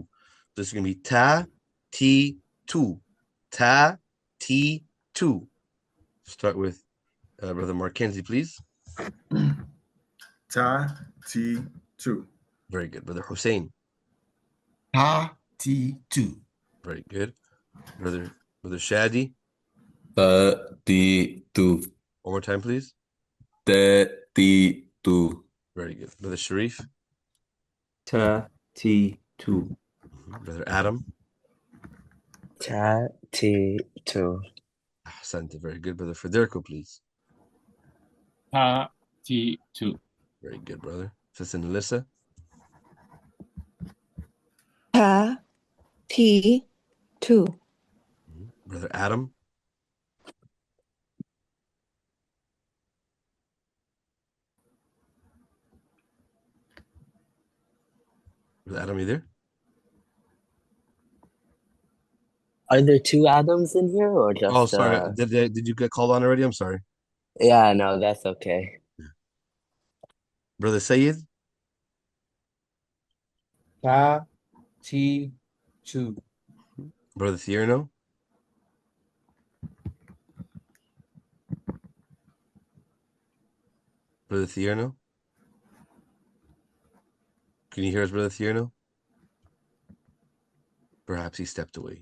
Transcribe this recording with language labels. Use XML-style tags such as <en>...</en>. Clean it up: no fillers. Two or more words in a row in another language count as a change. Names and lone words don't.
<en>This is going to be ta, ti, tu. Ta, ti, tu. Start with Brother Markenzie, please. Ta, ti, tu. Very good. Brother Hussein. Ta, ti, tu. Very good. Brother Shadi. Ta, ti, tu. One more time, please. Ta, ti, tu. Very good. Brother Sharif. Ta, ti, tu. Brother Adam. Ta, ti, tu. Ahsante. Very good. Brother Federico, please. Ta, ti, tu. Very good, brother. Sister Melissa. Ta, ti, tu. Brother Adam. Brother Adam, you there? Are there 2 Adams in here or just? Oh, sorry. Did you get called on already? I'm sorry. Yeah, no, that's okay. Brother Sayed. Ta, ti, tu. Brother Thierno. Brother Thierno. Can you hear us, Brother Thierno? Perhaps he stepped away.</en>